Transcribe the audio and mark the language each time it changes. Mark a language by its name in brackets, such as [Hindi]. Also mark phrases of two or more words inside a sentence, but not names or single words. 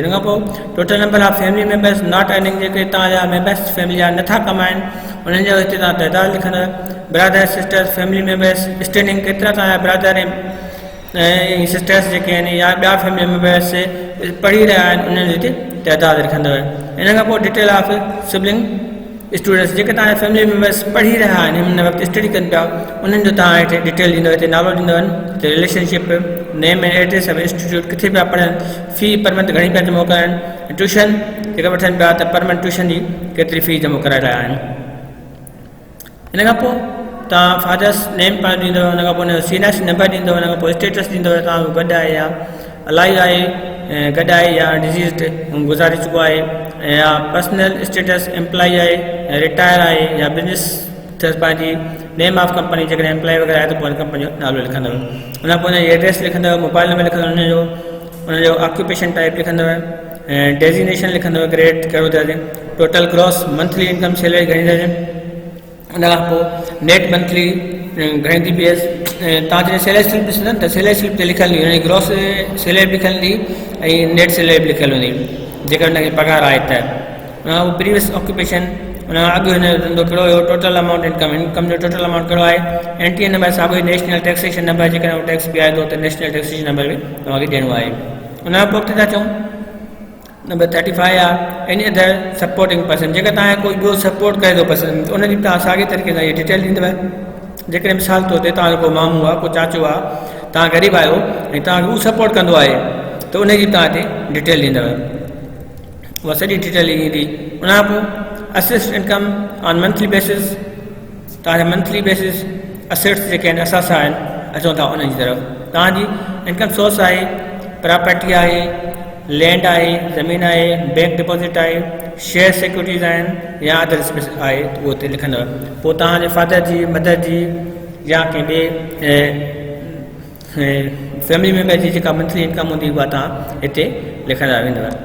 [Sindhi] हुन खां पोइ [English] total number of family members not earning, [Sindhi] जेके तव्हांजा [English] members family [Sindhi] जा नथा कमाइनि उन्हनि जो हिते तव्हां तइदाद लिखंदव। [English] brother sisters family members standing, [Sindhi] केतिरा तव्हांजा ब्रदर ऐं सिस्टर्स जेके आहिनि या ॿिया [English] family members [Sindhi] पढ़ी रहिया आहिनि उन्हनि जो हिते तइदाद लिखंदव। हिन खां पोइ [English] detail of sibling students, [Sindhi] जेके तव्हांजा [English] family members [Sindhi] पढ़ी रहिया आहिनि हिन वक़्तु स्टडी कनि पिया उन्हनि जो तव्हां हिते डिटेल ॾींदव, हिते नालो ॾींदव, हिते [English] relationship, name and address of institute, [Sindhi] किथे पिया पढ़नि, फी [English] per month [Sindhi] घणी पिया जमा कराइनि, ट्यूशन जेका वठनि पिया त [English] per month [Sindhi] ट्यूशन जी केतिरी फी जमा कराए रहिया आहिनि। हिन खां पोइ तव्हां [English] father's name [Sindhi] पाण ॾींदव, हुन खां पोइ हुन जो CNH नंबर ॾींदव, हुन खां पोइ स्टेटस ॾींदव, तव्हां गॾु आहे या अलाइव आहे, गॾु आहे या डिज़ीज़ड गुज़ारे चुको आहे, या [English] personal status employ [Sindhi] आहे, रिटायर आहे या बिज़नेस अथसि पंहिंजी, [English] name of company [Sindhi] जेकॾहिं एम्प्लॉय वग़ैरह आहे त पोइ कंपनी जो नालो लिखंदव। हुन खां पोइ हुनजी एड्रेस लिखंदव, मोबाइल नंबर लिखंदव, हुनजो [English] occupation type [Sindhi] लिखंदव, डेजिग्नेशन लिखंदव, ग्रेड कहिड़ो दर्जे, [English] total gross monthly income salary [Sindhi] घणी दर्जे। हुन खां पोइ [English] net monthly [Sindhi] घणी थी PS, तव्हां जॾहिं [English] salary slip [Sindhi] ॾिसंदा त [English] salary slip [Sindhi] ते लिखियलु हूंदी, हुनजी [English] gross salary [Sindhi] बि लिखियलु हूंदी ऐं [English] net salary [Sindhi] बि लिखियलु हूंदी जेकर हुनखे पघार आहे त। हुन खां पोइ [English] previous occupation, [Sindhi] हुन खां अॻु हिन जो धंधो कहिड़ो हुयो, [English] total amount income, [Sindhi] इनकम जो [English] total amount [Sindhi] कहिड़ो आहे, NTN नंबर साॻियो ई [English] national taxation number, [Sindhi] जेकॾहिं उहो टैक्स बि आहे थो त [English] national taxation number [Sindhi] बि तव्हांखे ॾियणो आहे। हुन खां पोइ था चऊं नंबर 35 आहे [English] any other supporting person, [Sindhi] जेकर तव्हांखे कोई ॿियो सपोर्ट करे थो पसंदि त उनजी तव्हां साॻे तरीक़े सां इहे डिटेल ॾींदव। जेकॾहिं मिसाल तौर ते तव्हांजो को मामू आहे, को चाचो आहे, तव्हां ग़रीब आहियो ऐं तव्हांखे उहो सपोर्ट कंदो आहे त उनजी तव्हां हिते डिटेल ॾींदव, उहा सॼी डिटेल ईंदी। हुन खां पोइ [English] assist income on monthly basis, [Sindhi] तव्हांजा [English] monthly basis assets [Sindhi] जेके आहिनि असां आहिनि अचूं था उन्हनि जी तरफ़। तव्हांजी इनकम सोर्स आहे, प्रॉपर्टी आहे, लैंड आहे, ज़मीन आहे, [English] bank deposit [Sindhi] आहे, [English] share securities [Sindhi] आहिनि या [English] other space [Sindhi] आहे त उहो हिते लिखंदव। पोइ तव्हांजे फादर जी, मदर जी या कंहिं ॿिए [English] family member [Sindhi] जी जेका [English] monthly income [Sindhi] हूंदी उहा तव्हां हिते लिखंदा वेंदव।